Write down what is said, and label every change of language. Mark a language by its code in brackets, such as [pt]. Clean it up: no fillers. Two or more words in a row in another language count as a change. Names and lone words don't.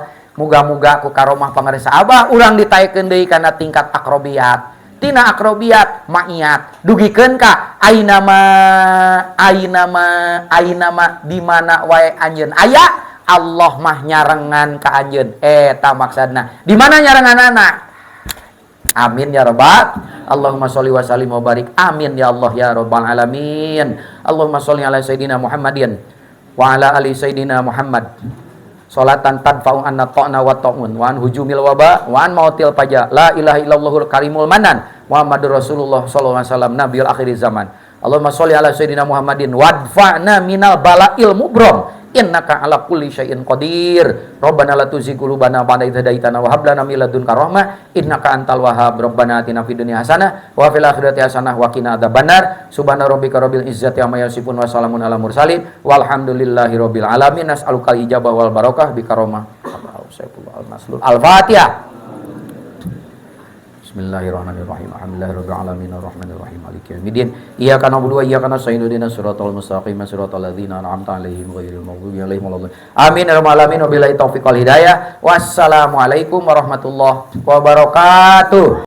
[su] Muga-muga ku karomah pangaresa Abah urang ditaekeun deui kana tingkat akrobiyat. Tina [ar] أقربية معية [su] dugikeun ka ainama di mana wae anjeun aya Allah mah nyarengan ka anjeun. Eta maksudna. Di mana nyarenganana? [ar] آمين يا رب. اللهم صل وسلم وبارك آمين يا الله يا رب العالمين. اللهم صل على سيدنا محمد وعلى آل سيدنا محمد. صلاة تنفع عنا الطعن والطاعون وعن هجوم الوباء وعن موت الفجأة. لا إله إلا الله الكريم المنان. محمد رسول الله صلى الله عليه وسلم نبي آخر الزمان. اللهم صل على سيدنا محمد وادفع عنا من البلاء المبرم. إنك على كل شيء قدير. ربنا لا تزغ قلوبنا بعد إذ هديتنا وهب لنا من لدنك رحمة إنك أنت الوهاب. ربنا آتنا في الدنيا حسنة وفي الآخرة حسنة وقنا عذاب النار. سبحان ربك رب العزة عما يصفون وسلام على المرسلين والحمد لله رب العالمين. نسألك الإجابة والبركة بكرامة المسؤول. Al-Fatihah. بسم الله الرحمن الرحيم الحمد لله رب العالمين الرحمن الرحيم مالك يوم الدين. إياك نعبد وإياك نستعين اهدنا الصراط المستقيم صراط الذين أنعمت عليهم غير المغضوب عليهم ولا الضالين. آمين يا رب العالمين. وبالله التوفيق والهداية. والسلام عليكم ورحمة الله وبركاته.